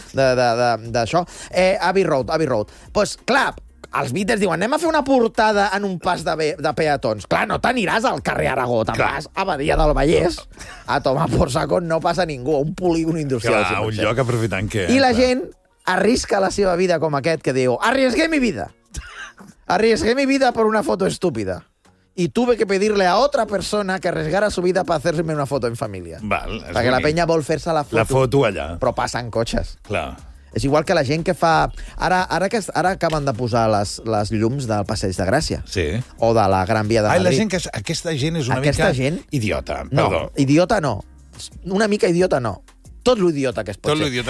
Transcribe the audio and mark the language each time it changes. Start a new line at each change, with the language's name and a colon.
Catalan: D'això. Abbey Road.
Spanish: Pues,
Catalan: clar, els Beatles diuen, anem a fer una portada en un pas de peatons. Clar, no t'aniràs al carrer Aragó, te'n vas a Badia del Vallès
Spanish: a tomar por saco,
Catalan: no passa ningú, un polígon industrial. Clar, un lloc aprofitant que... I la gent... arrisca la seva vida com aquest que diu
Spanish: arriesgué mi vida. Arriesgué mi vida por una foto estúpida. Y tuve que pedirle a otra persona que arriesgara su vida para hacerme una foto en familia.
Catalan: Val, perquè la penya vol fer-se la foto. La foto allà. Però passen cotxes. Clar. És igual que la gent que fa... Ara acaben de posar les llums del Passeig de Gràcia. Sí. O de la Gran Via de Madrid. Ai, la gent que... Aquesta gent és una aquesta mica... Aquesta gent... Idiota, perdó. No, idiota no. Una mica idiota no. Tot l'idiota que es pot ser.